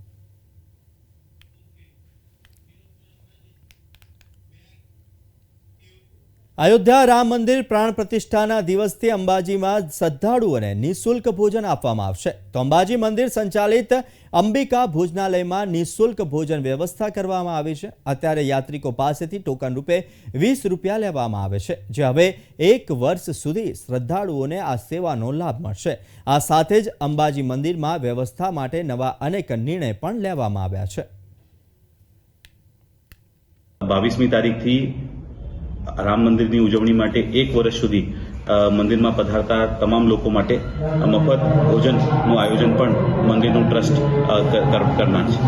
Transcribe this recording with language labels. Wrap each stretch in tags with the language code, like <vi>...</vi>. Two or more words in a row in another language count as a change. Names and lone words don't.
<gu>અયોધ્યા રામ મંદિર પ્રાણ પ્રતિષ્ઠાના દિવસથી અંબાજીમાં શ્રદ્ધાળુઓને નિઃશુલ્ક ભોજન આપવામાં આવશે. તો અંબાજી મંદિર સંચાલિત અંબિકા ભોજનાલયમાં નિઃશુલ્ક ભોજન વ્યવસ્થા કરવામાં આવી છે. અત્યારે યાત્રિકો પાસેથી ટોકન રૂપે 20 રૂપિયા લેવામાં આવે છે, જે હવે 1 વર્ષ સુધી શ્રદ્ધાળુઓને આ સેવાનો લાભ મળશે. આ સાથે જ અંબાજી મંદિરમાં વ્યવસ્થા માટે નવા અનેક નિર્ણય પણ લેવામાં આવ્યા છે. 22મી તારીખથી રામ મંદિરની ઉજવણી માટે 1 વર્ષ સુધી મંદિરમાં પધારતા તમામ લોકો માટે મફત ભોજનનું આયોજન પણ મંદિરનું ટ્રસ્ટ કરનાર છે.</gu>